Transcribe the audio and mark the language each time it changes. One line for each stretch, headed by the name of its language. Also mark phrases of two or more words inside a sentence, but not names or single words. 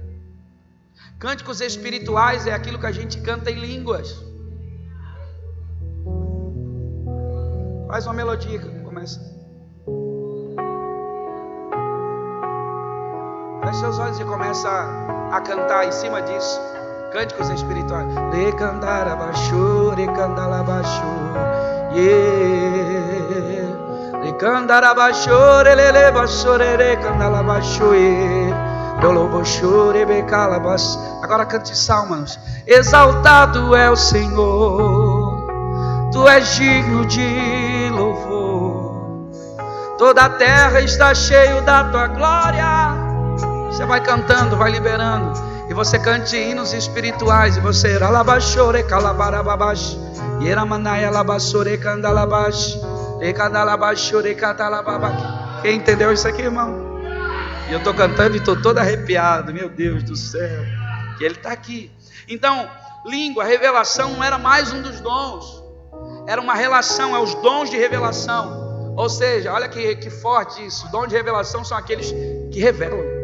Portuguese: Cânticos espirituais é aquilo que a gente canta em línguas. Faz uma melodia que começa. Feche seus olhos e começa a cantar em cima disso. Cânticos espirituais. Recandarabaxu, recandalabaxu, yeah. Recandarabaxu, relelebaxu, recandalabaxu, yeah. Doloboxu, rebecalabas. Agora cante salmos. Exaltado é o Senhor, Tu és digno de louvor. Toda a terra está cheia da Tua glória. Você vai cantando, vai liberando. E você cante hinos espirituais. E você alabachore calabarababash, yeramanaia alabachore candalabash, recandalabachore catalababa. Quem entendeu isso aqui, irmão? E eu estou cantando e estou todo arrepiado. Meu Deus do céu, que Ele está aqui. Então, língua, revelação não era mais um dos dons. Era uma relação, é os dons de revelação. Ou seja, olha que forte isso. Os dons de revelação são aqueles que revelam.